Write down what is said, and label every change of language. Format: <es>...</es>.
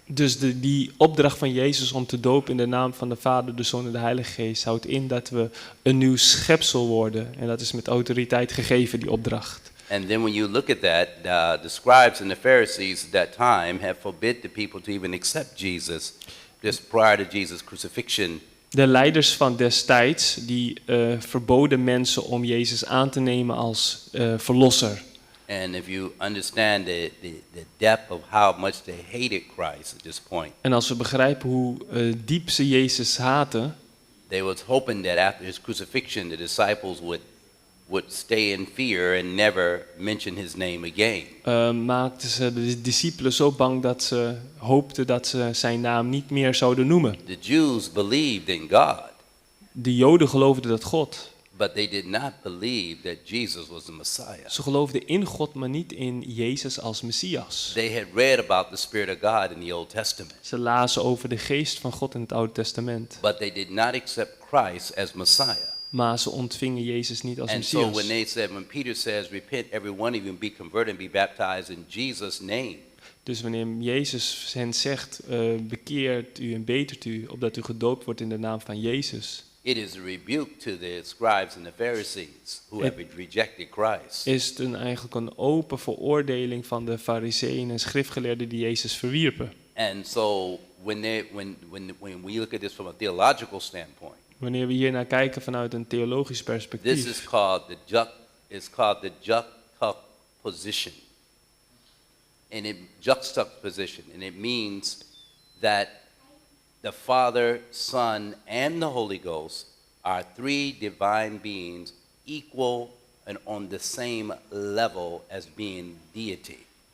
<nl>Dus die opdracht van Jezus om te dopen in de naam van de Vader, de Zoon en de Heilige Geest houdt in dat we een nieuw schepsel worden. En dat is met autoriteit gegeven, die opdracht.</nl> <en>And then when you look at that, the scribes and the Pharisees at that time have forbid the people to even accept Jesus just prior to Jesus' crucifixion.</en> <nl>De leiders van destijds, die verboden mensen om Jezus aan te nemen als verlosser.</nl> <en>And if you understand the depth of how much they hated Christ at this point,</en> <nl>En als we begrijpen hoe diep ze Jezus haten,</nl> <en>they was hoping that after his crucifixion, the disciples would stay in fear and never mention his name again.</en> <nl>maakten ze de discipelen zo bang dat ze hoopten dat ze zijn naam niet meer zouden noemen.</nl> <en>The Jews believed in God,</en> <nl>De Joden geloofden dat God.</nl> <en>but they did not believe that Jesus was the Messiah.</en> <nl>Ze geloofden in God, maar niet in Jezus als Messias.</nl> <en>They had read about the Spirit of God in the Old Testament,</en> <nl>Ze lazen over de geest van God in het Oude Testament.</nl> <en>but they did not accept Christ as Messiah.</en> <nl>Maar ze ontvingen Jezus niet als</nl> <en>And so</en> <nl>Messias.</nl> <en>when Peter says, repent every one of you and be converted and be baptized in Jesus' name,</en> <nl>Dus wanneer Jezus hen zegt, bekeert u en betert u, opdat u gedoopt wordt in de naam van Jezus,</nl> <en>it is a rebuke to the scribes and the Pharisees who have rejected Christ.</en> <nl>is het eigenlijk een open veroordeling van de Farizeeën en schriftgeleerden die Jezus verwierpen.</nl> <en>And so when we look at this from a theological standpoint,</en> <nl>Wanneer we hier naar kijken vanuit een theologisch</nl> <en>this</en> <nl>perspectief,</nl> <en>is called the juxtaposition. And juxtaposition, and it means that the Father, Son, and the Holy Ghost are three divine beings equal and on the same level as being deity.</en>